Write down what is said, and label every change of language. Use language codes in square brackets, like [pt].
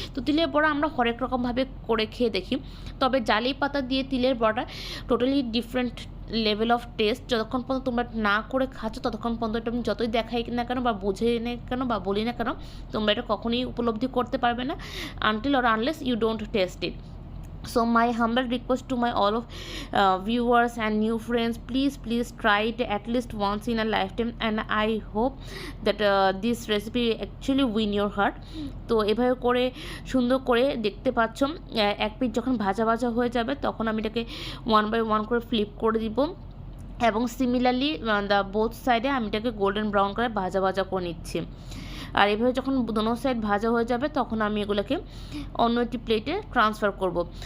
[bn] তো তিলের বড়া আমরা হরেক রকমভাবে করে খেয়ে দেখি, তবে জালি পাতা দিয়ে তিলের বড়া [en] Totally different level of taste. [bn] যতক্ষণ পর্যন্ত তোমরা না করে খাচ্ছ ততক্ষণ পর্যন্ত এটা আমি যতই দেখাই না কেন বা বুঝে না কেন বা বলি না কেন তোমরা এটা কখনোই উপলব্ধি করতে পারবে না [en] Until or unless you don't taste it. So my humble request to my all of viewers and new friends, please try it at least once in a lifetime and I hope that this recipe actually win your heart. [bn] তো এভাবে করে সুন্দর করে দেখতে পাচ্ছ এক piece যখন ভাজা ভাজা হয়ে যাবে তখন আমি এটাকে 1 বাই 1 করে ফ্লিপ করে দিব এবং সিমিলারলি দ্য বোথ সাইডে আমি এটাকে গোল্ডেন ব্রাউন করে ভাজা ভাজা করে নিচ্ছি। আর এভাবে যখন দোনো সাইড ভাজা হয়ে যাবে তখন আমি এগুলোকে অন্য একটি প্লেটে ট্রান্সফার করব।